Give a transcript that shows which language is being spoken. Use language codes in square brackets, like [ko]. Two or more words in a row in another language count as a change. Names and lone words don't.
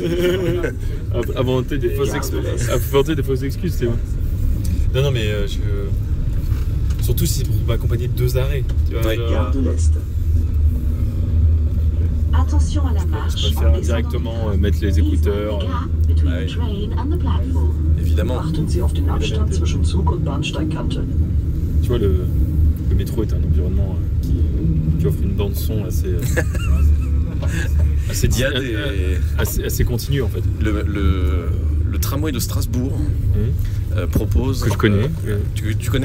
[fr] Inventer des fausses excuses, c'est bon. Non, mais surtout si c'est pour m'accompagner de 2 arrêts. Tu vois, Gare de l'Est. Attention à la marche. je préfère directement mettre les écouteurs. Évidemment. [de] Achten Sie auf den Abstand zwischen Zug und Bahnsteigkante. [fr] Tu vois, le métro est un environnement qui offre une bande son assez assez continue en fait. Le tramway de Strasbourg propose... Que je connais. Tu connais?